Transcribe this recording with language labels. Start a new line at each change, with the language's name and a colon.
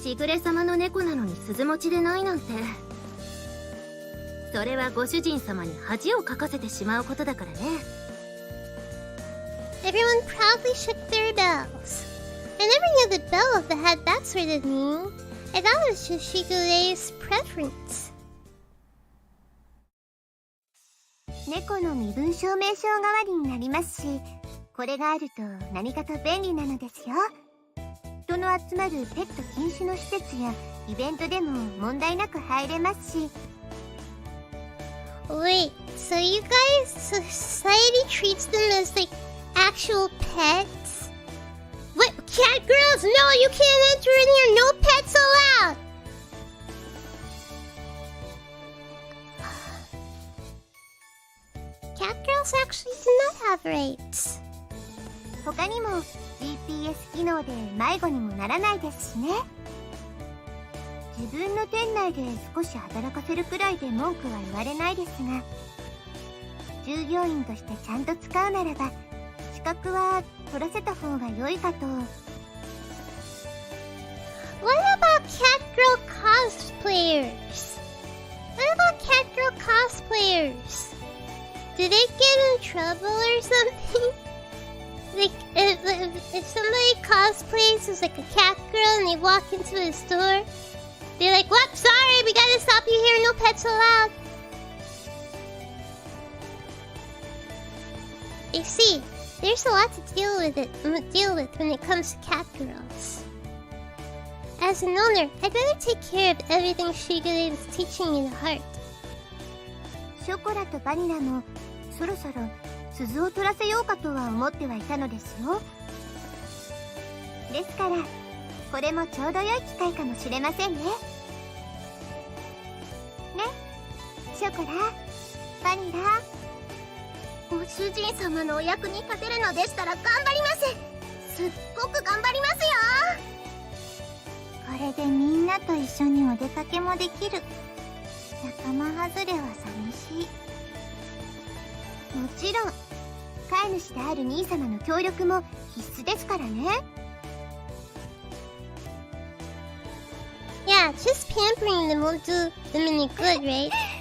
Japanese: しぐれ様の猫なのに鈴持ちでないなんて。それはご主人様に恥をかかせてしまうことだからね。
English: Everyone proudly shook their bells. I never knew the bell had that sort of meaning. I thought it was just Shigure's preference.
Japanese: 猫の身分証明書代わりになりますし、これがあると何かと便利なのですよ。人の集まるペット禁止の施設やイベントでも問題なく入れますし。
English: Wait, so you guys, society treats them as like actual pets? What? Catgirls? No, you can't enter in here. No pets allowed. Catgirls actually do not have rights.
Japanese: 他にも GPS 機能で迷子にもならないですしね。自分の店内で少し働かせるくらいで文句は言われないですが、従業員としてちゃんと使うならば資格は取らせた方が良いかと。
English: What about catgirl cosplayers? What about catgirl cosplayers? Do they get in trouble or something? Like, if somebody cosplays as like a catgirl and they walk into a store, they're like, "What? Sorry, we gotta stop you here. No pets allowed." You see, there's a lot to deal with when it comes to catgirls. As an owner, I'd rather take care of everything Shigure is teaching me to heart.
Japanese: ショコラとバニラもそろそろ鈴を取らせようかとは思ってはいたのですよ。ですからこれもちょうど良い機会かもしれませんね。ね、ショコラ、バニラ。ご主人様のお役に立てるのでしたら頑張ります。すっごく頑張りますよ。これでみんなと一緒にお出かけもできる。仲間外れは寂しい。もちろん飼い主である兄様の協力も必須ですからね。
English: Yeah, just pampering them won't do them any good, right?